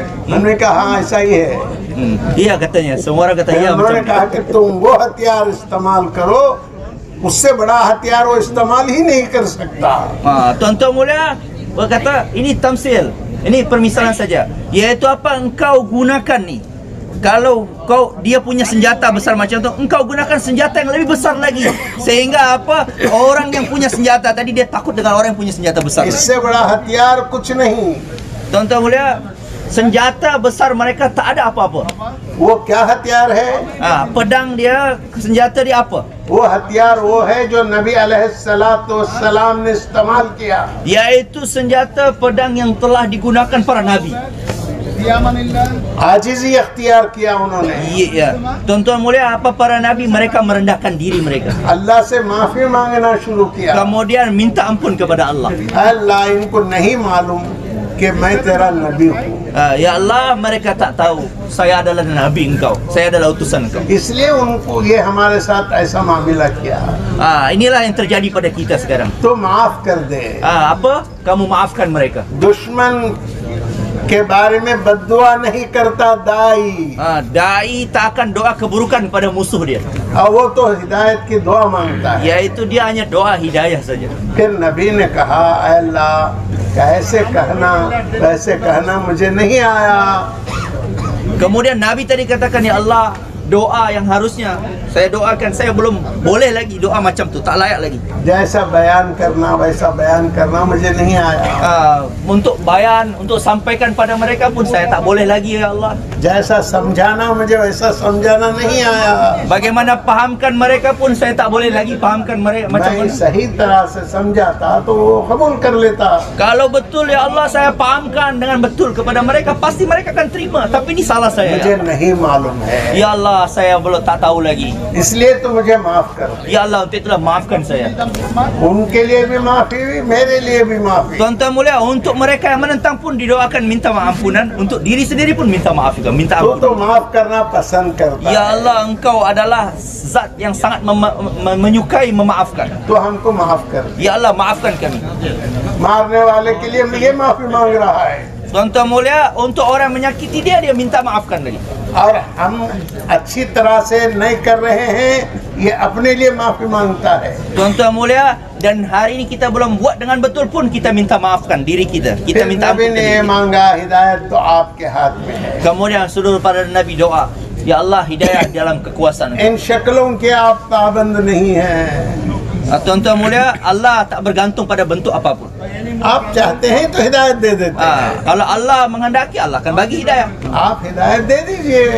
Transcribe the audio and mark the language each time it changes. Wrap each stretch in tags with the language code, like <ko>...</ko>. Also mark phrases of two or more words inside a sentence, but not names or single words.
<hi>उन्होंने कहा हाँ ऐसा ही है।</hi> <ms>Iya katanya, semua orang kata</ms> <hi>फिर</hi> <ms>iya</ms> <hi>उन्होंने</hi> <ms>macam</ms> <hi>कहा कि तुम वो हथियार इस्तेमाल करो, उससे बड़ा हथियार वो इस्तेमाल ही नहीं कर सकता।</hi> <ms>Tuan-tuan mulia berkata ini tamsil, ini permisalan saja, iaitu apa engkau gunakan ni. Kalau dia punya senjata besar macam tu, engkau gunakan senjata yang lebih besar lagi, sehingga apa orang yang punya senjata tadi dia takut dengan orang yang punya senjata besar.</ms> <hi>इससे बड़ा हथियार कुछ नहीं।</hi> <ms>Tuan-tuan mulia, senjata besar mereka tak ada apa-apa.</ms> <hi>वो क्या हथियार है?</hi> <ms>Pedang dia, senjata dia apa?</ms> <hi>वो हथियार वो है जो नबी अलैहिस्सलाम ने इस्तेमाल किया,</hi> <ms>Yaitu senjata pedang yang telah digunakan para nabi.</ms> <hi>आजिज़ी अख्तियार किया उन्होंने।</hi> <ms>Ya, tuan-tuan mulia, apa para nabi mereka merendahkan diri mereka.</ms> <hi>अल्लाह से माफी मांगना शुरू किया।</hi> <ms>Kemudian minta ampun kepada Allah.</ms> <hi>अल्लाह इनको नहीं मालूम कि मैं तेरा नबी हूँ,</hi> <ms>Ya Allah, mereka tak tahu saya adalah nabi engkau, saya adalah utusan engkau.</ms> <hi>इसलिए उनको ये हमारे साथ ऐसा मामला किया।</hi> <ms>Inilah yang terjadi pada kita sekarang.</ms> <hi>तो माफ कर दे।</hi> <ms>Apa? Kamu maafkan mereka.</ms> <hi>दुश्मन के बारे में बद्दुआ नहीं करता दाई,</hi> <ms>Dai tak akan doa keburukan kepada musuh dia.</ms> <hi>और वो तो हिदायत की दुआ मांगता है।</hi> <ms>Yaitu dia hanya doa hidayah saja.</ms> <hi>फिर नबी ने कहा ऐ अल्लाह कैसे कहना वैसे कहना मुझे नहीं आया।</hi> <ms>Kemudian Nabi tadi katakan, ya Allah, doa yang harusnya saya doakan, saya belum boleh lagi doa macam tu, tak layak lagi.</ms> <hi>जैसा बयान करना वैसा बयान करना मुझे नहीं आया।</hi> <ms>Untuk bayan, untuk sampaikan pada mereka pun saya tak boleh lagi, ya Allah.</ms> <hi>जैसा समझाना मुझे वैसा समझाना नहीं आया।</hi> <ms>Bagaimana pahamkan mereka pun saya tak boleh lagi pahamkan mereka macam</ms> <hi>मैं</hi> <ms>mana.</ms> <hi>सही तरह से समझाता तो वो कबूल कर लेता।</hi> <ms>Kalau betul ya Allah saya pahamkan dengan betul kepada mereka, pasti mereka akan terima. Tapi ini salah saya.</ms> <hi>मुझे नहीं मालूम है,</hi> <ms>Ya Allah, saya belum tak tahu lagi.</ms> <hi>इसलिए तो मुझे माफ कर दे।</hi> <ms>Ya Allah, untuk itulah maafkan saya.</ms> <hi>उनके लिए भी माफी, मेरे लिए भी माफी।</hi> <ms>Tuan-tuan mulia, untuk mereka yang menentang pun didoakan minta ampunan, untuk diri sendiri pun minta maaf juga, minta</ms> <hi>तो</hi> <ms>ampun.</ms> <hi>माफ करना पसंद करता</hi> <ms>Ya</ms> <hi>है,</hi> <ms>Allah, engkau adalah zat yang sangat menyukai memaafkan.</ms> <hi>तो हमको माफ कर दे।</hi> <ms>Ya Allah, maafkan kami.</ms> <hi>मारने वाले के लिए ये माफी मांग रहा है,</hi> <ms>Tuan-tuan mulia, untuk orang menyakiti dia, dia minta maafkan lagi.</ms> <hi>और हम अच्छी तरह से नहीं कर रहे हैं, ये अपने लिए माफी मांगता है।</hi> <ms>Tuan-tuan mulia, dan hari ini kita belum buat dengan betul pun kita minta maafkan diri kita. Kita</ms> <hi>फिर</hi> <ms>minta</ms> <hi>नबी</hi> <ms>ampun</ms> <hi>ने</hi> <ms>diri kita.</ms> <hi>मांगा हिदायत तो आपके हाथ में है।</hi> <ms>Kemudian seluruh para nabi doa, ya Allah, hidayah dalam kekuasaan Engkau.</ms> <hi>इन शक्लों के आप पाबंद नहीं हैं,</hi> <ms>Tuan-tuan mulia, Allah tak bergantung pada bentuk apapun.</ms> <hi>आप चाहते हैं तो हिदायत दे देते हैं।</hi> <ms>Kalau Allah menghendaki, Allah akan bagi hidayah.</ms> <hi>आप हिदायत दे दीजिए।</hi>